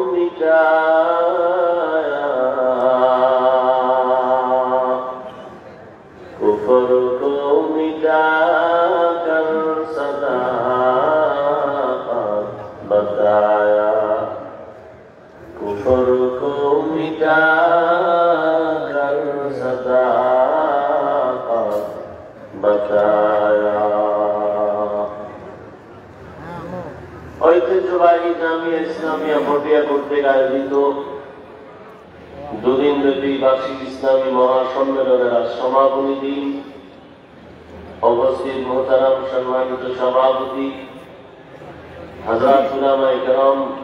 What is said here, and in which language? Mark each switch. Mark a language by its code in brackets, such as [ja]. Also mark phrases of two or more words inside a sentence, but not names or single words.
[ur] مٹایا کفر کو مٹا کر صداقت بتایا کفر کو مٹا کر صداقت بتایا [bn] ঐতিহ্যবাহী জামিয়া ইসলামিয়া ভটিয়া কর্তৃক আয়োজিত দুদিনব্যাপী বার্ষিক ইসলামী মহাসম্মেলনের আজ সমাপনী দিন উপস্থিত মোহতারাম সম্মানিত সভাপতি হযরত উলামায়ে কেরাম